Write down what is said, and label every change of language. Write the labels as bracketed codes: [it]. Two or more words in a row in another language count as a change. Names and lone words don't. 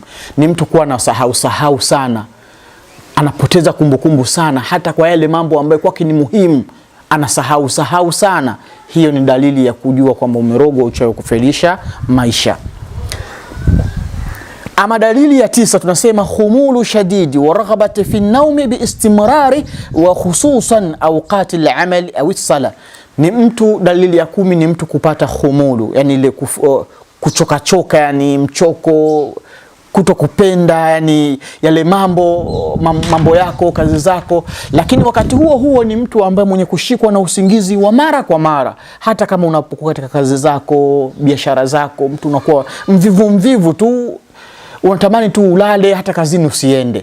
[sw] Ni mtu kuwa na sahau sana, anapoteza kumbukumbu sana, hata kwa yale mambo ambayo kwake ni muhimu anasahau sana. Hiyo ni dalili ya kujua kwamba umerogwa uchawi kufelisha maisha. Ama dalili ya 9 tunasema [ar] خمول شديد ورغبة في النوم باستمرار وخصوصا أوقات العمل أو الصلاة. [sw] Ni mtu, dalili ya 10 ni mtu kupata khumulu, yani ile kuchoka, yani mchoko, kutokupenda, yani yale mambo yako, kazi zako. Lakini wakati huo ni mtu ambaye mwenye kushikwa na usingizi wa mara kwa mara, hata kama unapokuwa katika kazi zako, biashara zako, mtu unakuwa mvivu tu, unatamani tu ulale, hata kazini usiende.